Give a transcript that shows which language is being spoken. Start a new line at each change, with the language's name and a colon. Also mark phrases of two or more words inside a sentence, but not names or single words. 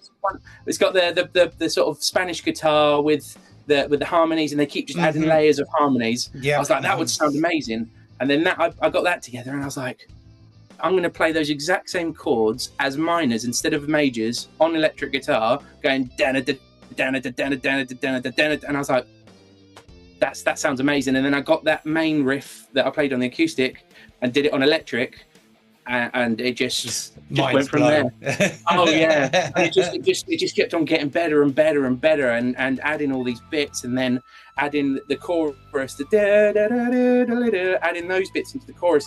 English: It's got the sort of Spanish guitar with the harmonies, and they keep just adding layers of harmonies. Yeah. I was like, that would sound amazing. And then I got that together, and I was like, I'm going to play those exact same chords as minors instead of majors on electric guitar, going dana da dana da dana dana da dana da dana, and I was like, that sounds amazing. And then I got that main riff that I played on the acoustic and did it on electric, and it just went from there. Oh yeah, and it just kept on getting better and better and better, and adding all these bits, and then adding the chorus, the da da da da da da, adding those bits into the chorus.